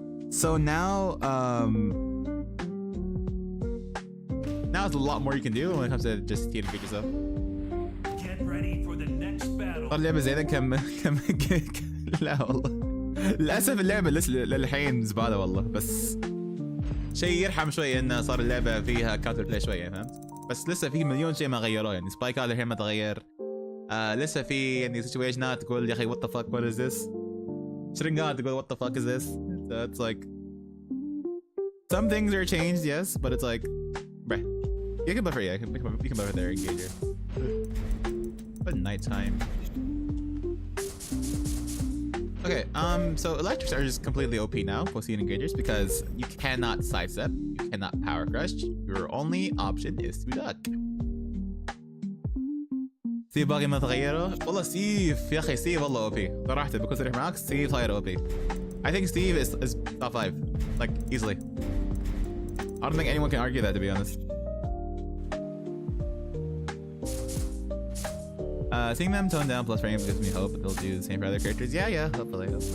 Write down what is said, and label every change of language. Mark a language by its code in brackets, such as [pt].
[en] So now now it's a lot more you can do when it comes to just heat engager stuff. Get ready for the next battle. [ar] اللعبة زينة كم لا والله للأسف اللعبة لسه للحين زبالة والله بس شيء يرحم شوي إنه صار اللعبة فيها كاونتر بلاي شوية فهمت بس لسه في مليون شيء ما غيروه يعني سبايكات الحين ما تغير لسه في يعني سيتويشنات تقول يا أخي [en] what the fuck what is this [ar] شرنقات تقول [en] what the fuck is this so it's like some things are changed yes but it's like bruh you can buffer yeah you can buffer their engager but nighttime. Okay, so electrics are just completely OP now, post-heat engagers, because you cannot sidestep, you cannot power crush. Your only option is to duck. [ar] ستيف باقي ما تغيره؟ والله ستيف يا أخي ستيف والله OP. صراحة بكون صريح معاك ستيف هاير OP. [en] I think Steve is top 5, like easily. I don't think anyone can argue that, to be honest. Seeing them tone down plus frame gives me hope that they'll do the same for other characters. Yeah, hopefully.